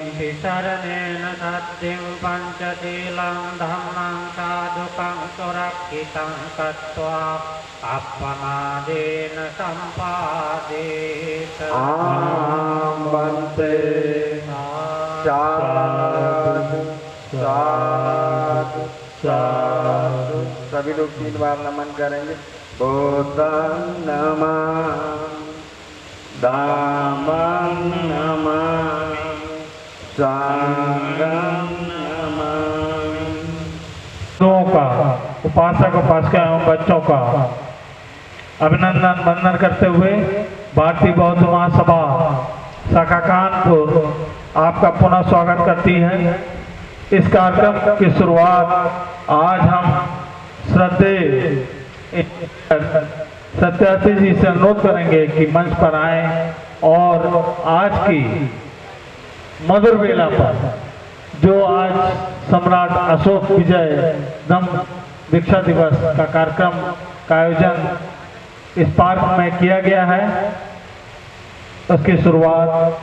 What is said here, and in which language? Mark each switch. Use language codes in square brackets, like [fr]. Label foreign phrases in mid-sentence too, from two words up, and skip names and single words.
[pi] शरणेन सत्यं पञ्चशीलं धम्मं साधुकं सुरक्षितं कृत्वा अपमादेन सम्पादेत वन्दे साधु साधु साधु। [hi] सभी लोग 3 बार नमन करेंगे। [pi] बुद्धं नमामि धम्मं नमामि संघं नमामि। [hi] का उपासक उपासिका एवं बच्चों का अभिनंदन वंदन करते हुए भारतीय बौद्ध महासभा शाखा कानपुर आपका पुनः स्वागत करती है। इस कार्यक्रम की शुरुआत आज हम श्रद्धेय सत्यार्थी जी से अनुरोध करेंगे कि मंच पर आए और आज की मधुर बेला पर जो आज सम्राट अशोक विजय धम्म दीक्षा दिवस का कार्यक्रम का आयोजन इस पार्क में किया गया है, उसकी शुरुआत